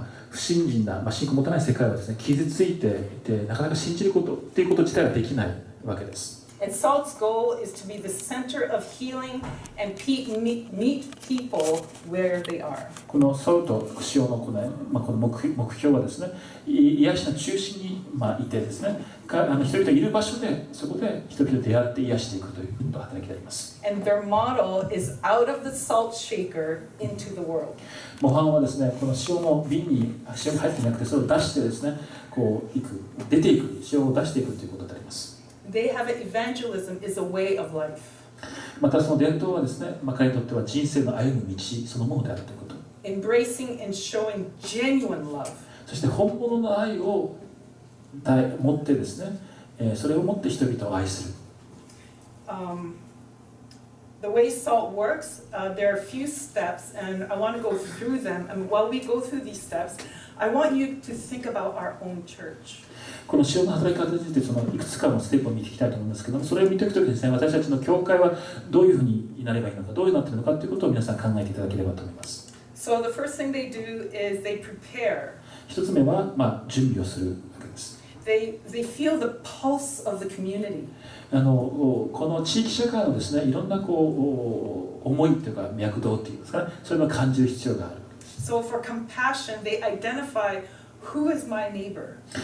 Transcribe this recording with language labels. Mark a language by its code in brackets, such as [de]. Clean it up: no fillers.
[ja] 不信心な、信仰を持たない世界はですね、傷ついていて、なかなか信じることっていうこと自体ができないわけです。 [en] And SALT's goal is to be the center of healing and meet people where they are. [ja] このソウと塩のこの目標はですね、癒しの中心にいてですね、人々がいる場所で、そこで人々と出会って癒していくということが働きであります。 [en] And their model is out of the salt shaker into the world. [ja] 模範はですね、この塩の瓶に塩が入っていなくて、それを出してですね、出ていく、塩を出していくということであります。 [en] They have it, evangelism is a way of life. [ja] またその伝統はですね、彼にとっては人生の歩む道そのものであるということ。 [en] Embracing and showing genuine love. [ja] そして本物の愛を持ってですね、それを持って人々を愛する。 [en] The way SALT works, there are a few steps, and I want to go through them. And while we go through these steps, I want you to think about our own church. [ja] この塩の働き方についていくつかのステップを見ていきたいと思うんですけども、それを見ていくときにですね、私たちの教会はどういうふうになればいいのか、どういうふうになっているのかということを皆さん考えていただければと思います。 [en] So the first thing they do is they prepare. [ja] 一つ目は、準備をするわけです。 [en] They feel the pulse of the community. [ja] この地域社会のですね、いろんな思いというか脈動というんですかね、それを感じる必要がある。 [en] So for compassion, they identify who is my neighbor.